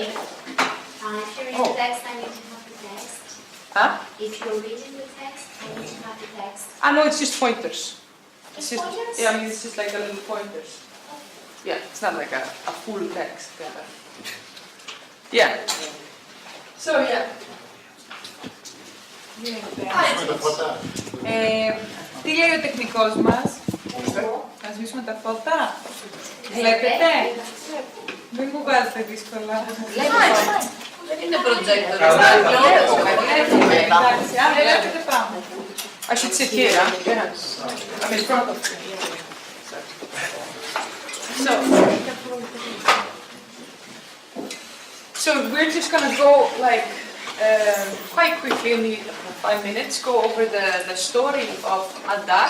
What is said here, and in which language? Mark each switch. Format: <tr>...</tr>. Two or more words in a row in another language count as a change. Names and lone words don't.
<en>If you're reading the text, I need to have the text. Huh? If you're reading the text, I need to have the text. No, it's just pointers. Just pointers? Yeah, I mean it's just like a little pointers. Yeah, it's not like a full text. Yeah. So yeah.</en> <el>Τι λέει ο τεχνικός μας? Να σβήσουμε τα φώτα. Βλέπετε? Μην μου βάζετε δύσκολα. Δεν είναι projector. Εντάξει, αν βλέπετε πάμε.</el> <en>I should sit here, huh? I'm in front of you. So we're just gonna go like quite quickly in the 5 minutes, go over the story of Adas.</en>